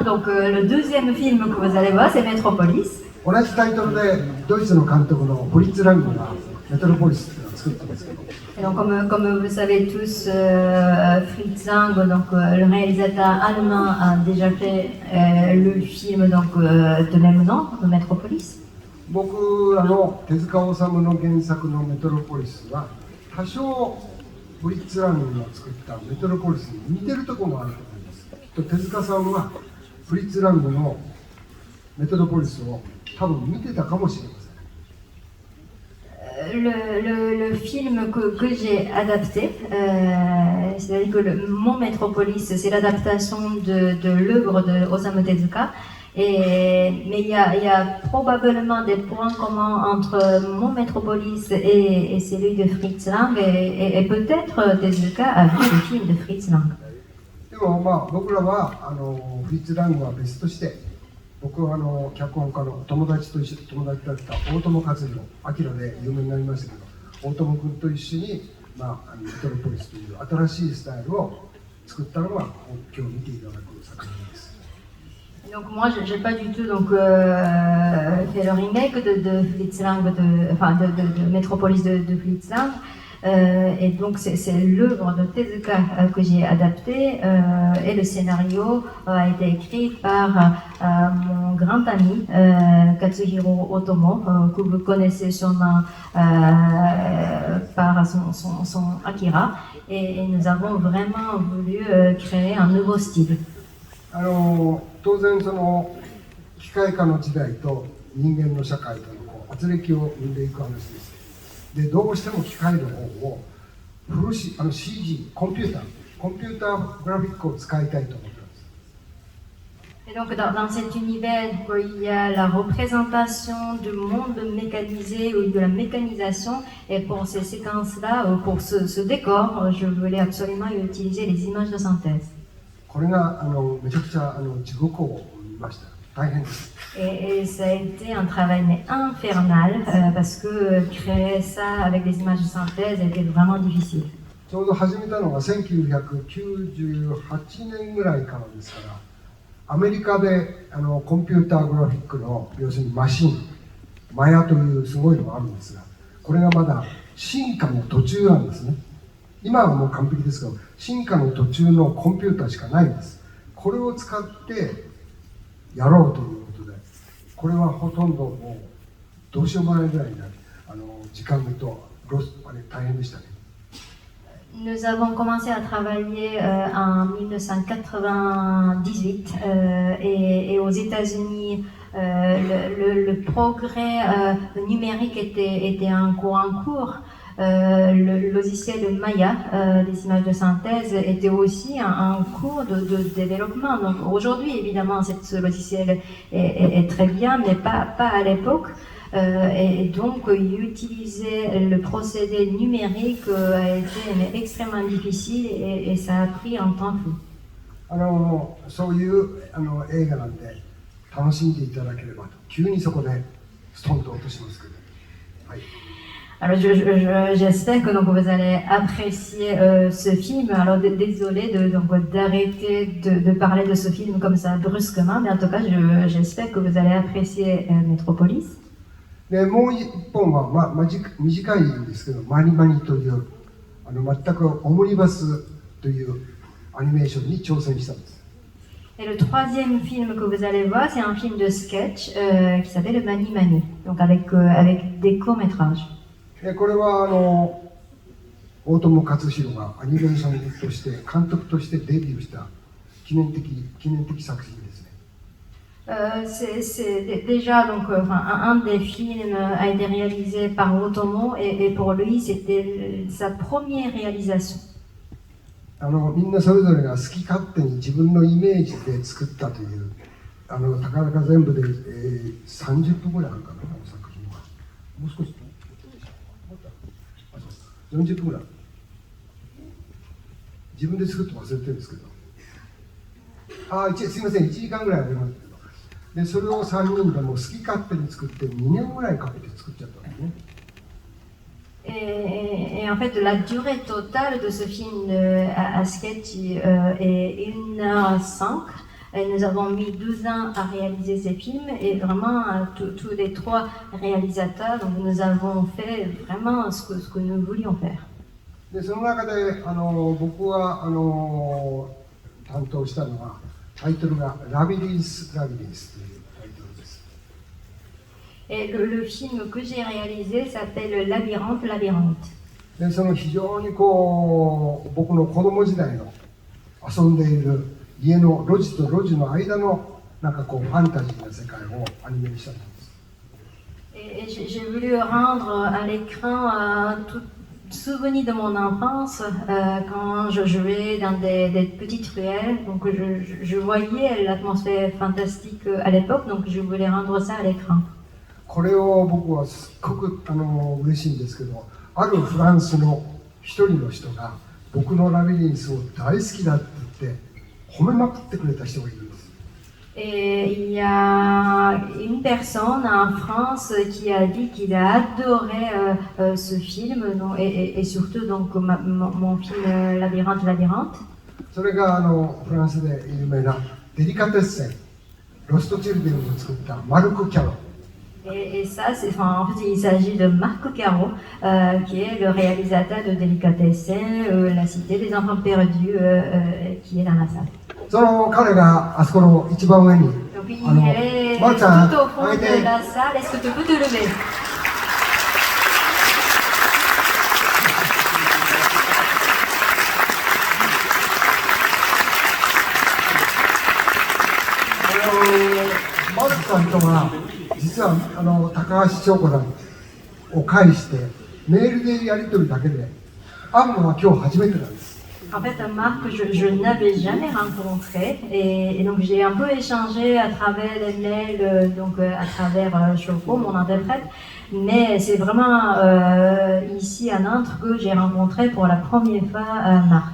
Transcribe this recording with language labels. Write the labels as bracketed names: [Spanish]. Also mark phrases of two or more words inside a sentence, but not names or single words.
[French] Donc, le deuxième film que vous allez voir, c'est Metropolis. [Japanese] 同じタイトルでドイツの監督のフリッツ・ラングがメトロポリスっていうのを作ったんですけど。 [French] Et donc, comme vous savez tous, Fritz Lang, donc, le réalisateur allemand, a déjà fait le film donc, de même nom, Metropolis. [Japanese] 僕らの手塚治虫の原作のメトロポリスは多少フリッツ・ラングが作ったメトロポリスに似てるところもあると思います。きっと手塚さんはフリッツ・ラングのメトロポリスを多分見てたかもしれません。 [French] Le film que j'ai adapté, c'est-à-dire que mon Metropolis, c'est l'adaptation de l'œuvre de Osamu Tezuka. Mais il y a probablement des points communs entre mon Metropolis et celui de Fritz Lang, et peut-être Tezuka a vu le film de Fritz Lang. [Japanese] でもまあ僕らはフリッツ・ラングは別として、僕は脚本家の友達だった大友克洋、アキラで有名になりましたけど、大友君と一緒に、まあ、メトロポリスという新しいスタイルを作ったのが今日見ていただく作品です。 [French] Donc moi, je n'ai pas du tout donc, fait le remake de Fritz Lang, de Metropolis de Fritz Lang. Et donc c'est l'œuvre de Tezuka que j'ai adaptée, et le scénario a été écrit par mon grand ami Katsuhiro Otomo, que vous connaissez sûrement par son Akira, et nous avons vraiment voulu créer un nouveau style. [Japanese] 当然その機械化の時代と人間の社会との圧力を生んでいく話です。でどうしても機械の方をCG コンピューターグラフィックを使いたいと思ってます。 [French] Et donc dans cet univers où il y a la représentation du monde mécanisé ou de la mécanisation, et pour ces séquences-là, pour ce décor, je voulais absolument utiliser les images de synthèse. [Japanese] これがめちゃくちゃ地獄を見ました。大変です。 [French] Et ça a été un travail mais infernal, parce que créer ça avec des images de synthèse était vraiment difficile. [Japanese] ちょうど始めたのが1998年ぐらいからですから、アメリカでコンピューターグラフィックの要するにマシン、マヤというすごいのがあるんですが、これがまだ進化の途中なんですね。今はもう完璧ですけど、進化の途中のコンピューターしかないんです。これを使ってやろうということで、これはほとんどもうどうしようもないぐらいな時間と大変でしたね。 [French] Nous avons commencé à travailler en 1998, et aux États-Unis, le progrès numérique était en cours. Le logiciel Maya, les images de synthèse, était aussi en cours de développement. Donc aujourd'hui, évidemment, ce logiciel est très bien, mais pas à l'époque. Et donc, utiliser le procédé numérique a été extrêmement difficile, et ça a pris un temps fou. [Japanese] そういう映画なんで楽しんでいただければと。急にそこでストンと落としますけど。はい。 [French] Alors j'espère que donc vous allez apprécier ce film. Alors désolé d'arrêter de parler de ce film comme ça brusquement, mais en tout cas j'espère que vous allez apprécier Metropolis. [Japanese] でもう一本は、短いんですけど、マニマニという全くオムニバスというアニメーションに挑戦したんです。 [French] Et le troisième film que vous allez voir, c'est un film de sketch qui s'appelle Mani Mani, donc avec des courts-métrages. [Japanese] これは大友克洋がアニメーションとして監督としてデビューした記念的作品ですね。 [French] C'est déjà donc un des films a été réalisé par Otomo, et pour lui c'était sa première réalisation. [Japanese] みんなそれぞれが好き勝手に自分のイメージで作ったというたかだか全部で、30分ぐらいあるかな、作品は。もう少し40分ぐらい自分で作って忘れてるんですけど、すいません、1時間ぐらいありますけど、でそれを3人でも好き勝手に作って2年ぐらいかけて作っちゃったんですね。 [French] Et en fait, la durée totale de ce film à sketch est 1h05, Et nous avons mis 12 ans à réaliser ces films et vraiment tous les 3 réalisateurs, donc nous avons fait vraiment ce que nous voulions faire. [Japanese] でその中で僕は担当したのはタイトルが「ラビリンス・ラビリンス」というタイトルです。 [French] Et le film que j'ai réalisé s'appelle Labyrinthe, Labyrinthe. [Japanese] でその非常に僕の子供時代の遊んでいる家の路地と路地の間のファンタジーな世界をアニメにしたんです。 [French] Et j'ai voulu rendre à l'écran tout souvenir de mon enfance quand je jouais dans des petites ruelles. Donc je voyais l'atmosphère fantastique à l'époque, donc je voulais rendre ça à l'écran. [Japanese] これを僕はすっごく嬉しいんですけど、あるフランスの一人の人が僕のラビリンスを大好きだって言って褒めまくってくれた人がいるんです。 [French] Et il y a une personne en France qui a dit qu'il a adoré ce film et surtout donc mon film Labyrinthe, Labyrinthe. [Japanese] それがフランスで有名なデリカテッセン、ロストチルデンを作ったマルク・キャロ。 [French] Et ça, en fait, il s'agit de Marc Caro, qui est le réalisateur de Délicatessen, La Cité des Enfants Perdus, qui est dans la salle. [Japanese] その彼があそこの一番上に [French] Donc il est tout au fond de la salle. Est-ce que tu peux te lever? [Japanese] マルクさんとは実は高橋翔子さんを介してメールでやり取りだけで会うのは今日初めてなんです。 [French] En fait, Marc, je ne l'avais jamais rencontré et donc j'ai un peu échangé à travers les mails, donc à travers Choco, mon interprète, mais c'est vraiment ici à Nantes que j'ai rencontré pour la première fois Marc.